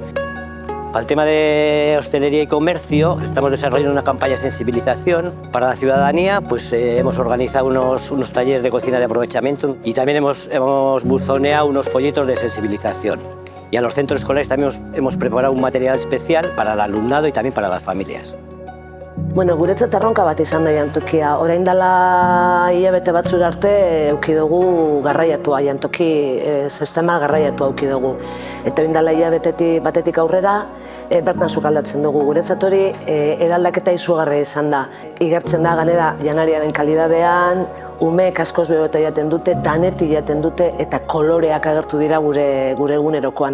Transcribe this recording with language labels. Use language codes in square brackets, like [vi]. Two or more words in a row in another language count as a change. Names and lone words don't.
[es] Para el tema de hostelería y comercio, estamos desarrollando una campaña de sensibilización para la ciudadanía. Pues hemos organizado unos talleres de cocina de aprovechamiento y también hemos buzoneado unos folletos de sensibilización. Y a los centros escolares también hemos preparado un material especial para el alumnado y también para las familias. [eu] Bueno, guretzat erronka bat izan da jantokia. Orain dela hilabete batzura arte eduki dugu garraiatua, jantoki sistema garraiatua eduki dugu. Eta orain dela hilabete batetik aurrera bertan sukaldatzen dugu. Guretzat hori eraldaketa izugarria izan da. Igertzen da ganera janariaren kalidadean, umeek askoz beroeta jaten dute, daneti jaten dute eta koloreak agertu dira gure egunerokoan.